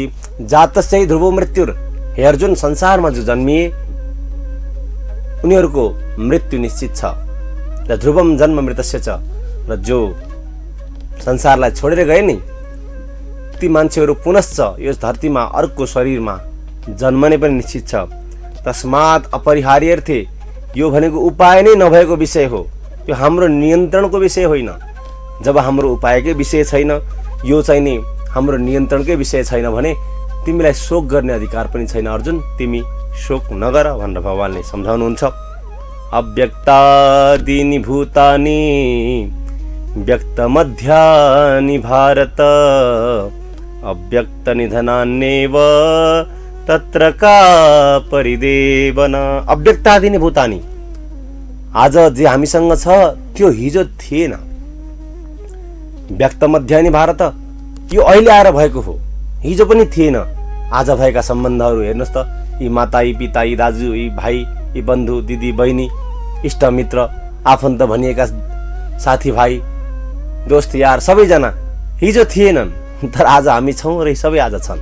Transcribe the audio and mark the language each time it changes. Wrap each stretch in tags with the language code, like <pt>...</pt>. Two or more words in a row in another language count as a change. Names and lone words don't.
<sa>जातस्य हि ध्रुवो मृत्युर्, हे अर्जुन,</sa> <ne>संसारमा जो जन्मिए उनीहरूको मृत्यु निश्चित छ।</ne> <sa>र ध्रुवम जन्म मृतस्य च,</sa> <ne>र जो संसारलाई छोडेर गए नि ती मान्छेहरू पुनश्च यस धरतीमा अर्को शरीरमा जन्मने पनि निश्चित छ।</ne> <sa>तस्मात् अपरिहार्यर्थे,</sa> <ne>यो भनेको उपाय नै नभएको विषय हो, यो हाम्रो नियन्त्रणको विषय होइन। जब हाम्रो उपायकै विषय छैन, यो चाहिँ नि हाम्रो नियन्त्रणकै विषय छैन भने तिमीलाई शोक गर्ने अधिकार पनि छैन अर्जुन, तिमी शोक नगर भनेर भगवानले सम्झाउनुहुन्छ।</ne> <sa>अव्यक्तादीनि भूतानि व्यक्तमध्यानि भारत अव्यक्तनिधनान्येव तत्र का परिदेवना। अव्यक्तादीनि भूतानि,</sa> <ne>आज जे हामीसँग छ त्यो हिजो थिएन।</ne> <sa>व्यक्तमध्यानि भारत,</sa> <ne>यो अहिले आएर भएको हो, हिजो पनि थिएन। आज भएका सम्बन्धहरू हेर्नुहोस् त, यी माता, यी पिता, यी दाजु, यी भाइ, यी बन्धु, दिदी, बहिनी, इष्टमित्र, आफन्त भनिएका साथीभाइ, दोस्त यार, सबैजना हिजो थिएनन्, तर आज हामी छौँ र सबै आज छन्।</ne>